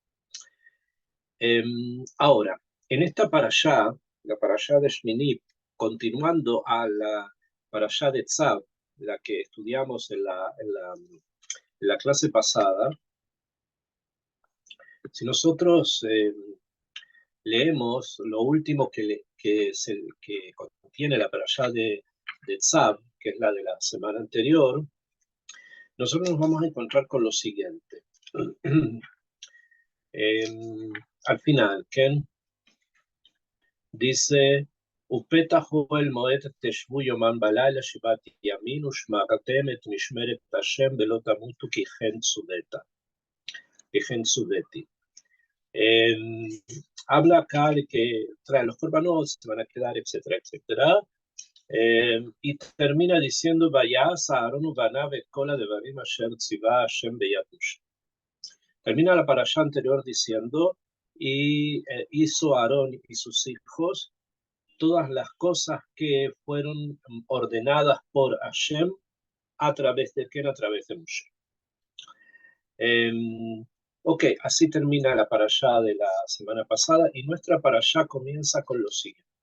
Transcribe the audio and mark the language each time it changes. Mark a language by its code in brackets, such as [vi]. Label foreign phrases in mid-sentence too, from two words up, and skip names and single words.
[es] Ahora, en esta parashá, la parashá de Shmini, continuando a la parashá de Tzav, la que estudiamos en la clase pasada, si nosotros leemos lo último que contiene la parashá de Tzav, que es la de la semana anterior, nosotros nos vamos a encontrar con lo siguiente. Al final, ¿quién? Dice, [he] ופתח אוהל מועד תשבו יומם בלילה 7 ימים ושמרתם את משמרת השם ולא תמותו כי כן צוויתי. [es] Habla acá de que trae los corbanos, se van a quedar, etcétera, etcétera. Y termina diciendo, [he] ויעש אהרן ובניו את כל הדברים אשר צוה השם ביד משה. [es] Termina la parashá anterior diciendo, y hizo Aarón y sus hijos todas las cosas que fueron ordenadas por Hashem a través de quién, a través de Moshe. Ok, así termina la parashá de la semana pasada y nuestra parashá comienza con lo siguiente.